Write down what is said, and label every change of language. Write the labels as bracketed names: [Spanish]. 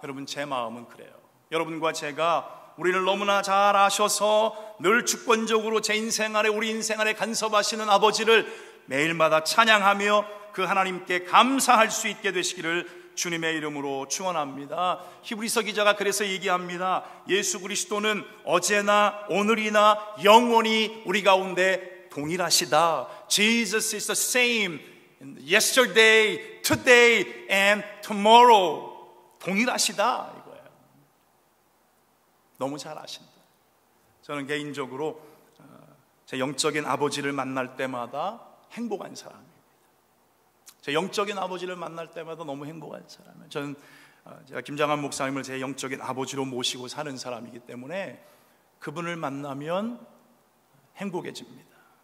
[Korean] 여러분, 제 마음은 그래요. 여러분과 제가 우리를 너무나 잘 아셔서 늘 주권적으로 제 인생 안에, 우리 인생 안에 간섭하시는 아버지를 매일마다 찬양하며 그 하나님께 감사할 수 있게 되시기를 주님의 이름으로 축원합니다. 히브리서 기자가 그래서 얘기합니다. 예수 그리스도는 어제나 오늘이나 영원히 우리 가운데 동일하시다. [English] Jesus is the same yesterday, today and tomorrow. [Korean] 동일하시다 이거예요. 너무 잘 아신다. 저는 개인적으로 제 영적인 아버지를 만날 때마다 행복한 사람이에요. 제 영적인 아버지를 만날 때마다 너무 행복한 사람이에요. 저는 제가 김장한 목사님을 제 영적인 아버지로 모시고 사는 사람이기 때문에 그분을 만나면 행복해집니다.